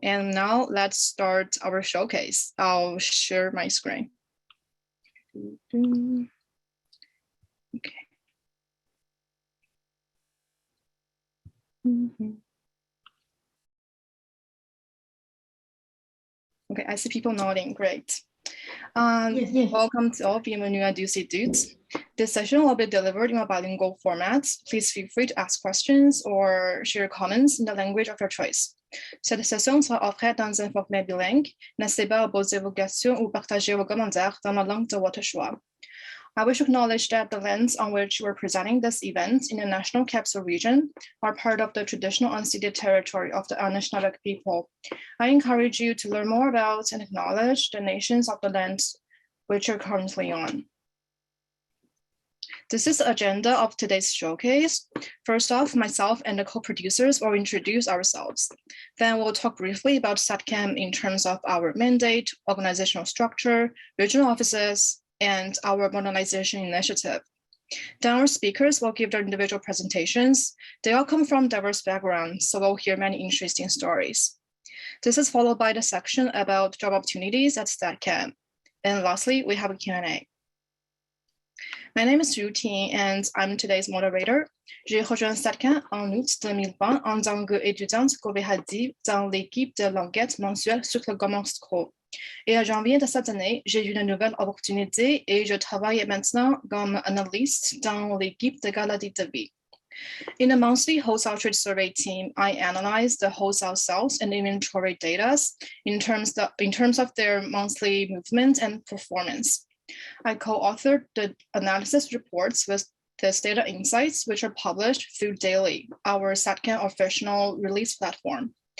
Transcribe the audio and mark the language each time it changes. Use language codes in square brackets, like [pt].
[en] And now let's start our showcase. I'll share my screen. Okay. Okay, I see people nodding, great. Yes. Welcome to all, [fr] bienvenue à tous et toutes. [en] This session will be delivered in a bilingual format. Please feel free to ask questions or share comments in the language of your choice. [fr] Cette session sera offerte dans un format bilingue. N'hésitez pas à poser vos questions ou partager vos commentaires dans la langue de votre choix. [en] I wish to acknowledge that the lands on which we're presenting this event in the National Capital Region are part of the traditional unceded territory of the Anishinaabe people. I encourage you to learn more about and acknowledge the nations of the lands which you're currently on. This is the agenda of today's showcase. First off, myself and the co-producers will introduce ourselves. Then we'll talk briefly about StatsCan in terms of our mandate, organizational structure, regional offices, and our Modernization Initiative. Then our speakers will give their individual presentations. They all come from diverse backgrounds, so we'll hear many interesting stories. This is followed by the section about job opportunities at StatsCan. And lastly, we have a Q&A. My name is Yu Ting, and I'm today's moderator. [fr] J'ai rejoint StatsCan en août 2020 en tant qu'étudiante coopérative dans l'équipe de l'enquête mensuelle sur le commerce pro. Et en janvier de cette année, j'ai eu une nouvelle opportunité et je travaille maintenant comme analyste dans l'équipe de galerie devez. [en] In the monthly wholesale trade survey team, I analyze the wholesale sales and inventory data in terms of their monthly movement and performance. I co-authored the analysis reports with this data insights, which are published through Daily, our StatsCan official release platform.